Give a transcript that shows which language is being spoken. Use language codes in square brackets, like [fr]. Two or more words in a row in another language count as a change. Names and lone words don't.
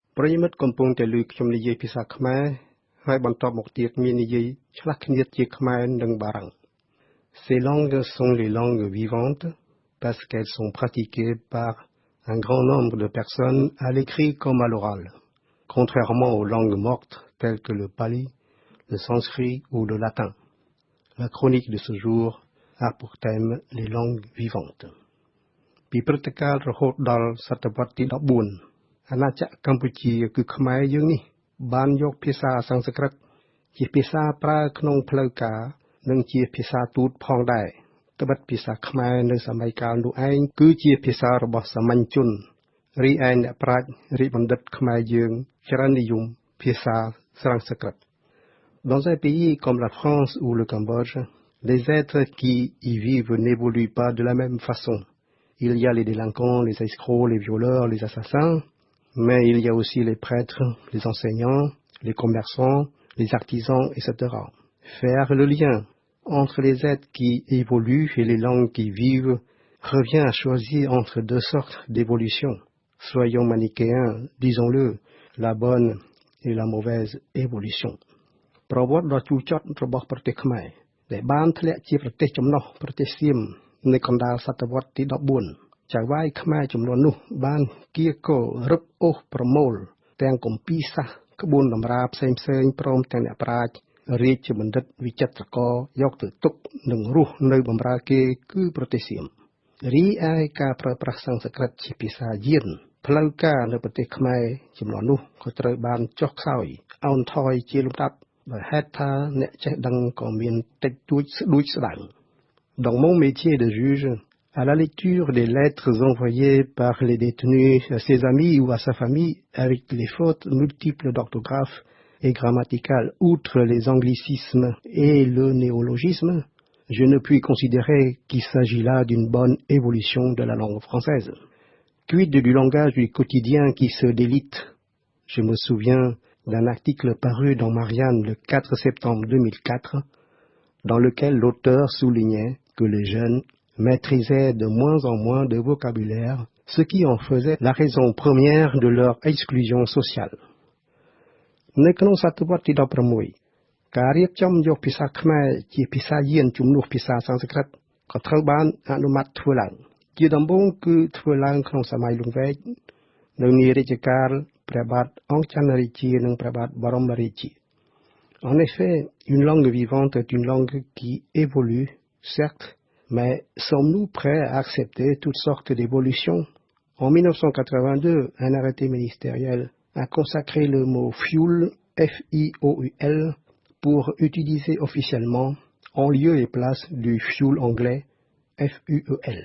[km] ប្រិយមិត្តកំពុងតែលើខ្ញុំនិយាយភាសាខ្មែរហើយបន្តមកទៀតមាននិយាយឆ្លាស់គ្នាជាខ្មែរនិងបារាំង [fr] Ces langues sont les langues vivantes parce qu'elles sont pratiquées par un grand nombre de personnes à l'écrit comme à l'oral, contrairement aux langues mortes telles que le pali, le sanskrit ou le latin. La chronique de ce jour a pour thème les langues vivantes. [km] ពីព្រឹត្តិការណ៍រហូតដល់សតវត្សទី14 អាណាចក្រកម្ពុជាគឺខ្មែរយើងនេះបានយកភាសាសំស្ក្រឹតជាភាសាប្រើ ក្នុងផ្លូវការនិងជាភាសាទូតផងដែរត្បិតភាសាខ្មែរនៅសម័យកាលនោះឯងគឺជា ភាសារបស់សាមញ្ញជនរីឯអ្នកប្រាជ្ញរាជបណ្ឌិតខ្មែរយើងច្រើននិយមភាសាសំស្ក្រឹត [fr] Dans un pays comme la France ou le Cambodge, les êtres qui y vivent n'évoluent pas de la même façon.Il y a les délinquants, les escrocs, les violeurs, les assassins, mais il y a aussi les prêtres, les enseignants, les commerçants, les artisans, etc. Faire le lien entre les êtres qui évoluent et les langues qui vivent revient à choisir entre deux sortes d'évolution. Soyons manichéens, disons-le, la bonne et la mauvaise évolution. [km] ប្រវត្តិដ៏ជូរចត់របស់ប្រទេសខ្មែរដែលបានធ្លាក់ជាប្រទេសចំណុះប្រទេសសៀមនៅកណ្ដាលសតវត្សទី14ចៅហ្វាយខ្មែរចំនួននោះបានគៀកោរឹបអូសប្រមូលទាំងគ ម្ពីរសាសក្បួនតម្រាផ្សេងព្រមទាំងអ្នកប្រាជ្ញរាជបណ្ឌិតវិចិត្រករយកទៅទុកនិងរស់នៅបម្រើគេគឺ ប្រទេសសៀមរីឯការប្រើប្រាស់សំស្ក្រឹតជាភាសាយានផ្លូវការនៅប្រទេសខ្មែរចំនួននោះ ក៏ត្រូវបានចុះខ្សោយអោនថយជាលំដាប់ដោយហេតុថាអ្នកចេះដឹងក៏មានតិចតួចស្ដួចស្ដាង [fr] Dans mon métier de juge, à la lecture des lettres envoyées par les détenus à ses amis ou à sa famille avec les fautes multiples d'orthographe et grammaticales, outre les anglicismes et le néologisme, je ne puis considérer qu'il s'agit là d'une bonne évolution de la langue française. Quid du langage du quotidien qui se délite? Je me souviens d'un article paru dans Marianne le 4 septembre 2004, dans lequel l'auteur soulignait que les jeunes maîtrisaient de moins en moins de vocabulaire, ce qui en faisait la raison première de leur exclusion sociale. [km] នៅក្នុងសតវត្សទី16ការរៀបចំយកភាសាខ្មែរជាភាសាយានជំនួសភាសាសំស្ក្រឹតក៏ត្រូវបានអនុម័តធ្វើឡើងជាដំបូងគឺធ្វើឡើងក្នុងសម័យលង្វែកនៅនារាជកាលព្រះបាទអង្គចន្ទរាជានិងព្រះបាទបរមរាជា [fr] En effet, une langue vivante est une langue qui évolue, certes, mais sommes-nous prêts à accepter toutes sortes d'évolutions? En 1982, un arrêté ministériel a consacré le mot fuel, F-I-O-U-L, pour utiliser officiellement en lieu et place du fuel anglais, F-U-E-L.